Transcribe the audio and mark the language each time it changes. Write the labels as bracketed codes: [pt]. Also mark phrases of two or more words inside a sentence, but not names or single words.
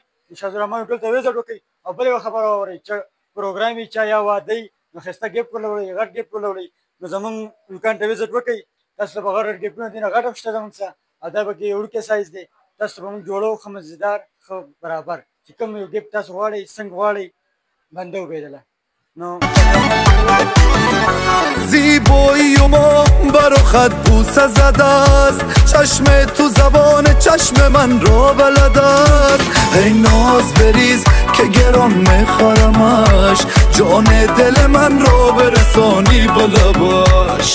[ps] شاهزالرحمن هوټل ته وزټ وکړئ. او بله یوه خبره واورئ چې پروګرام وي چا یا واده وي نو ښایسته ګفټ ورله وړئ، غټ ګفټ ورله وړئ. نو زمونږ دوکان ته وزټ وکړئ، تاسو ته به غټ غټ ګفټونه دي، نه غټ هم شته زمونږ څخه، او دا پکې وړوکی سایز دی. تاسو ته به موږ جوړوو ښه مزېدار، ښه برابر، چې کوم یو ګفټ تاسو غواړئ څنګه غواړئ بنده وبیدله. نو [fa] زیبایی و ما برا خط بوسه زده است، چشم تو زبان چشم من را بلد است. ای ناز بریز که گران میخورمش، جان دل من را برسانی بلباش.